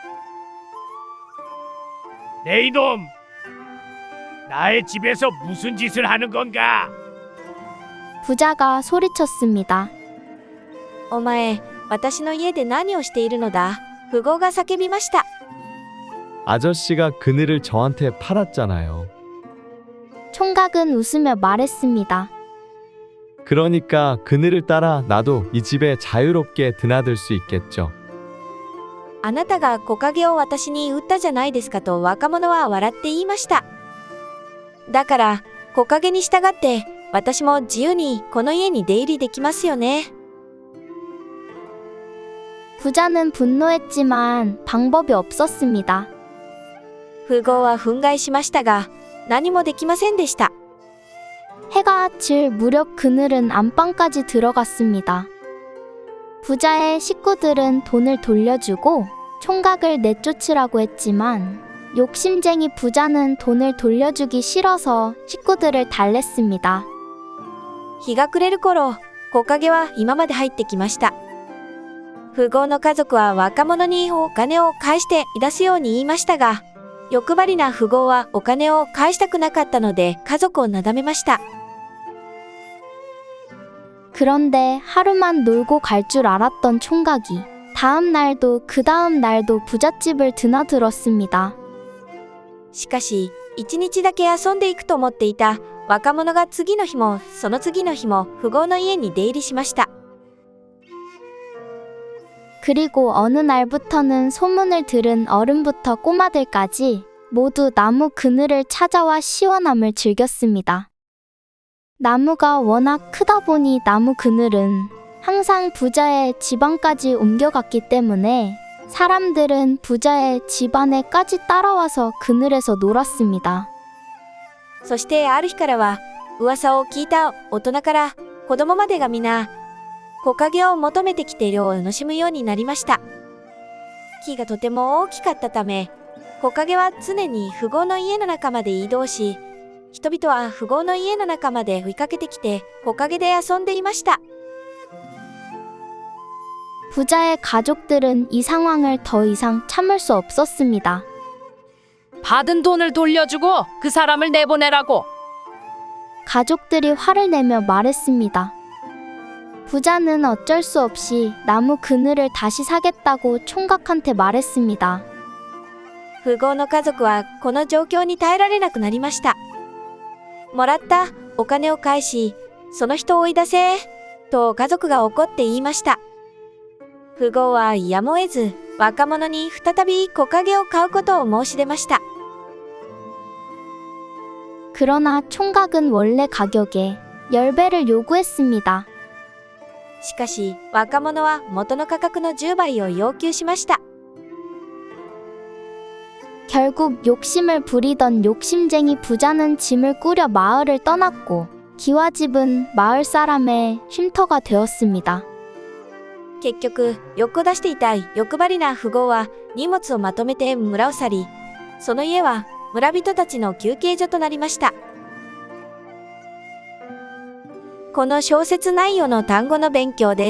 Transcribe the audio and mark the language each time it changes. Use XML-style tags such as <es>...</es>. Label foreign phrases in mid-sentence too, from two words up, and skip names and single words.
<ko>내 이놈! 나의 집에서 무슨 짓을 하는 건가? 부자가 소리쳤습니다.</ko> <ja>お前、私の家で何をしているのだ？富豪が叫びました。</ja> <ko>아저씨가 그늘을 저한테 팔았잖아요. 총각은 웃으며 말했습니다. 그러니까 그늘을 따라 나도 이 집에 자유롭게 드나들 수 있겠죠.</ko> <ja>あなたが木陰を私に売ったじゃないですかと若者は笑って言いました。だから木陰に従って私も自由にこの家に出入りできますよね。</ja> <ko>부자는 분노했지만 방법이 없었습니다.</ko> <ja>富豪は憤慨しましたが何もできませんでした。</ja> <ko>해가 질 무렵 그늘은 안방까지 들어갔습니다. 부자의 식구들은 돈을 돌려주고 총각을 내쫓으라고 했지만 욕심쟁이 부자는 돈을 돌려주기 싫어서 식구들을 달랬습니다.</ko> <ja>日が暮れる頃、木陰は今まで入ってきました。富豪の家族は若者にお金を返してい出すように言いましたが、欲張りな富豪はお金を返したくなかったので家族をなだめました。</ja> <ko>그런데 하루만 놀고 갈 줄 알았던 총각이 다음 날도 그 다음 날도 부잣집을 드나들었습니다.</ko> <ja>しかし、一日だけ遊んでいくと思っていた若者が次の日もその次の日も富豪の家に出入りしました。</ja> <ko>그리고 어느 날부터는 소문을 들은 어른부터 꼬마들까지 모두 나무 그늘을 찾아와 시원함을 즐겼습니다. 나무가 워낙 크다 보니 나무 그늘은 항상 부자의 집안까지 옮겨갔기 때문에 사람들은 부자의 집안에까지 따라와서 그늘에서 놀았습니다.</ko> <ja>そしてある日からは噂を聞いた大人から子供までが皆木陰を求めてきて涼を楽しむようになりました。木がとても大きかったため、木陰は常に富豪の家の中まで移動し、人々は富豪の家の中まで追いかけてきて木陰で遊んでいました。</ja> <ko>부자의 가족들은 이 상황을 더 이상 참을 수 없었습니다. 받은 돈을 돌려주고 그 사람을 내보내라고. 가족들이 화를 내며 말했습니다. 부자는 어쩔 수 없이 나무 그늘을 다시 사겠다고 총각한테 말했습니다.</ko> <ja>富豪の家族はこの状況に耐えられなくなりました。もらったお金を返し、その人を追い出せと家族が怒って言いました。富豪はやむを得ず若者に再び木陰を買うことを申し出ました。</ja> <ko>그러나 총각은 원래 가격에 10배를 요구했습니다.</ko> <ja>しかし若者は元の価格の10倍を要求しました。</ja> <ko>결국 욕심을 부리던 욕심쟁이 부자는 짐을 꾸려 마을을 떠났고 기와집은 마을 사람의 쉼터가 되었습니다.</ko> <ja>結局欲を出していた欲張りな富豪は荷物をまとめて村を去り、その家は村人たちの休憩所となりました。この小説内容の単語の勉強です。</ja>